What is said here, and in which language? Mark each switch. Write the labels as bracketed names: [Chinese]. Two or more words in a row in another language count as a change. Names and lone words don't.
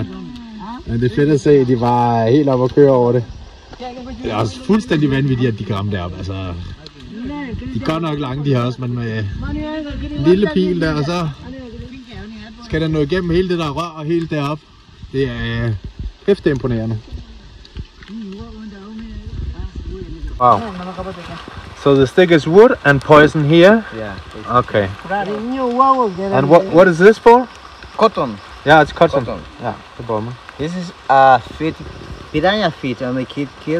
[Danish] Men det er fedt at se, at de var helt oppe at køre over det. Det er også fuldstændig vanvittigt, at de kan ramme deroppe. Altså, de går nok langt, de her også, men med en lille pil der, og så skal den nå igennem hele det der rør og helt deroppe. Det er hæftigt imponerende. [English] Wow. So the stick is wood and poison here? Yeah. Okay. And what is this for? Cotton. Yeah, it's cotton. Yeah, the bomber. This is feet, piranha feet, and the kid killed.